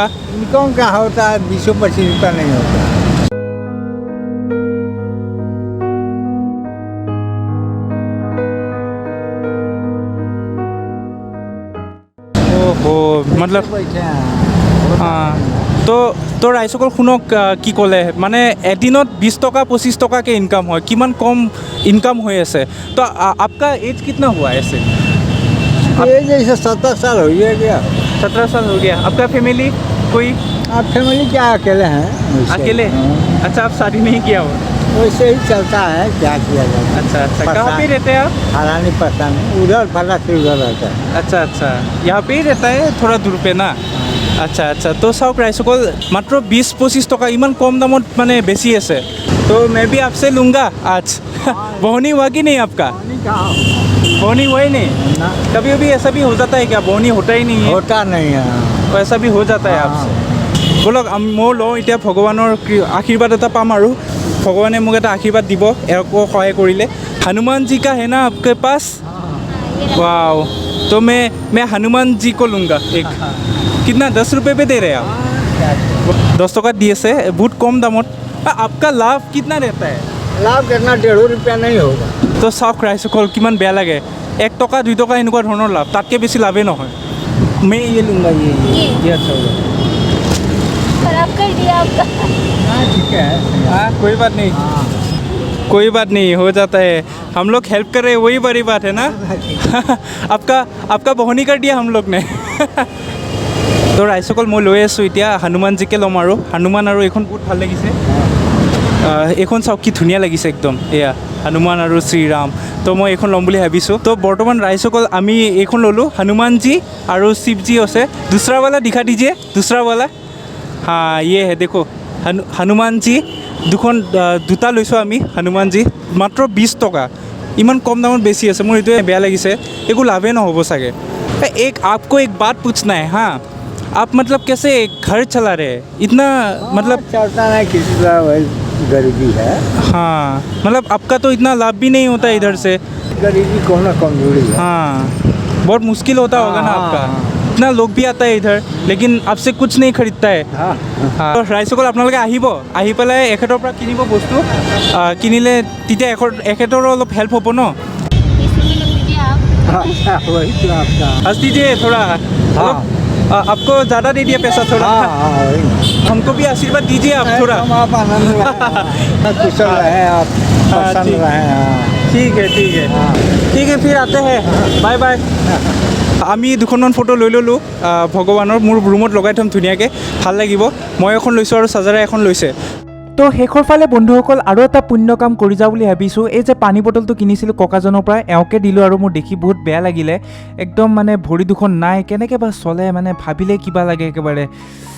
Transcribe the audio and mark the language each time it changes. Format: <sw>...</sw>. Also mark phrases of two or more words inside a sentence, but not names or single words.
<hi>इनकम का होता है 20-25 रुपया नहीं होता। ओहो, मतलब बैठे हैं।</hi> <as>তো ৰাইজসকল শুনক কি ক'লে, মানে এদিনত 20 টকা 25 টকাকৈ ইনকাম হয়, কিমান কম ইনকাম হৈ আছে।</as> <hi>তো आपका एज कितना हुआ है ऐसे? ये जैसे 17 साल हो ही गया। 17 साल हो गया। आपका फैमिली कोई? आप फैमिली क्या अकेले हैं? वैसे। अकेले? हाँ, अच्छा, आप शादी नहीं किया हो? वैसे ही चलता है, क्या किया जाए। अच्छा अच्छा, कहाँ पे परेशान। रहते हैं आप? हालानी परेशान उधर फला से उधर रहता है। अच्छा अच्छा, यहाँ पे ही रहता है, थोड़ा दूर पे ना।</hi> <as>আচ্ছা আচ্ছা, তো চাওক ৰাইজসকল মাত্ৰ 20-25 টকা ইমান কম দামত মানে বেছি আছে।</as> <hi>তো मैं भी आपसे लूँगा आज। बोहनी हुआ कि नहीं आपका? बोहनी हुआ ही नहीं? ना, कभी कभी ऐसा भी हो जाता है क्या, बोहनी होता ही नहीं है? होता नहीं है। तो ऐसा भी हो जाता है आपसे।</hi> <as>ব'লক মই লওঁ এতিয়া, ভগৱানৰ আশীৰ্বাদ এটা পাম আৰু ভগৱানে মোক এটা আশীৰ্বাদ দিব একো সহায় কৰিলে।</as> <hi>हनुमान जी का है ना आपके पास? वाओ, तो मैं हनुमान जी को लूँगा एक। कितना 10 रुपये पे दे रहे हैं आप? 10 टका दिए से बहुत कम दामत। आपका लाभ कितना रहता है? लाभ कितना 1.5 रुपया नहीं होगा।</hi> <as>তো চাওক ৰাইজসকল কিমান বেয়া লাগে, 1 টকা 2 টকা এনেকুৱা ধৰণৰ লাভ, তাতকৈ বেছি লাভেই নহয়।</as> <hi>मैं ये लूँगा, ये अच्छा होगा। खराब कर दिया आपका। हाँ, ठीक है। हाँ, कोई बात नहीं, हाँ, कोई बात नहीं, हो जाता है। हम लोग हेल्प कर रहे हैं, वही बड़ी बात है ना। आपका বহনি कर दिया हम लोग ने।</hi> <as>তো ৰাইজসকল মই লৈ আছোঁ এতিয়া হনুমানজীকে ল'ম, আৰু হনুমান আৰু এইখন বহুত ভাল লাগিছে। এইখন চাওক কি ধুনীয়া লাগিছে একদম, এয়া হনুমান আৰু শ্ৰীৰাম। তো মই এইখন ল'ম বুলি ভাবিছোঁ। তো বৰ্তমান ৰাইজসকল আমি এইখন ল'লোঁ, হনুমানজী আৰু শিৱজী আছে।</as> <hi>দুসৰা वाला दिखा दीजिए, दूसरा वाला। हाँ, ये है देखो,</hi> <as>হনুমানজী দুটা লৈছোঁ আমি। হনুমানজী মাত্ৰ 20 টকা, ইমান কম দামত বেছি আছে, মোৰ এইটোৱে বেয়া লাগিছে, একো লাভেই নহ'ব চাগে।</as> <hi>आपको एक बात पूछना है। हाँ, आप मतलब कैसे घर चला रहे हैं इतना, मतलब चलता नहीं, किसी का वही गरीबी है। हाँ, मतलब आपका तो इतना लाभ भी नहीं होता इधर से। गरीबी को ना कमजोरी है। हाँ, बहुत मुश्किल होता होगा ना हाँ, आपका। हाँ। इतना लोग भी आता है इधर, लेकिन आपसे कुछ नहीं खरीदता है। हाँ,</hi> <as>তো ৰাইজসকল আপোনালোকে আহিব, আহি পেলাই এখেতৰ পৰা কিনিব বস্তু। কিনিলে তেতিয়া এখেতৰো অলপ হেল্প হ'ব ন।</as> <hi>इसी में लीजिए आप। अच्छा, वही तो आपका। हंस दीजिए थोड़ा। आपको ज़्यादा दे दिया पैसा थोड़ा। हाँ, हाँ, वही। हमको भी आशीर्वाद दीजिए आप थोड़ा। एकदम आप आनंद रहे, कुशल रहे, आप प्रसन्न ठीक। रहे। हाँ। ঠিক है ঠিক है ঠিক है, फिर आते हैं, बाय बाय।</hi> <as>আমি দুখনমান ফটো লৈ ল'লোঁ ভগৱানৰ, মোৰ ৰুমত লগাই থ'ম ধুনীয়াকৈ, ভাল লাগিব। মই এখন লৈছোঁ আৰু চাৰ্জাৰে এখন লৈছে। তো শেষৰ ফালে বন্ধুসকল আৰু এটা পুণ্য কাম কৰি যাওঁ বুলি ভাবিছোঁ। এই যে পানী বটলটো কিনিছিলোঁ ককাজনৰ পৰা, এওঁকে দিলোঁ, আৰু মোৰ দেখি বহুত বেয়া লাগিলে, একদম মানে ভৰি দুখন নাই, কেনেকৈ বা চলে মানে ভাবিলে কিবা লাগে একেবাৰে।</as>